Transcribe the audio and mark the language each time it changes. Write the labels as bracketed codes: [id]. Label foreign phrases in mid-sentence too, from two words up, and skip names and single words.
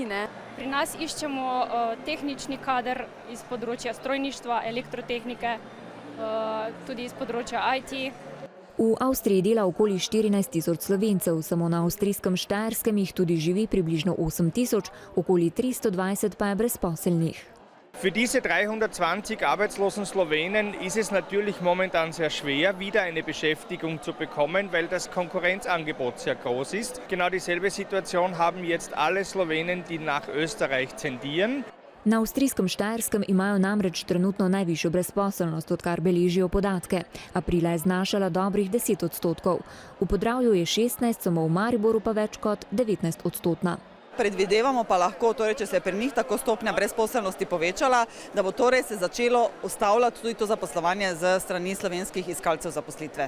[sl] Pri nas iščemo tehnični kader iz področja strojništva, elektrotehnike, tudi iz področja IT. V Avstriji dela okoli 14 tisoč Slovencev, samo na avstrijskem Štajerskem jih tudi živi približno 8 tisoč, okoli 320 pa je brezposelnih. [de] Für diese 320 arbeitslosen Slowenen ist es natürlich momentan sehr schwer, wieder eine Beschäftigung zu bekommen, weil das Konkurrenzangebot sehr groß ist. Genau dieselbe Situation haben jetzt alle Slowenen, die nach Österreich tendieren. [sl] Na avstrijskem Štajerskem imajo namreč trenutno najvišjo brezposelnost, odkar beležijo podatke. Aprila je znašala dobrih 10%. V Podravju je 16%, samo v Mariboru pa več kot 19%. Predvidevamo pa lahko, če se je pri njih tako stopnja brezposelnosti povečala, da bo torej se začelo ustavljati tudi to zaposlovanje z strani slovenskih iskalcev zaposlitve.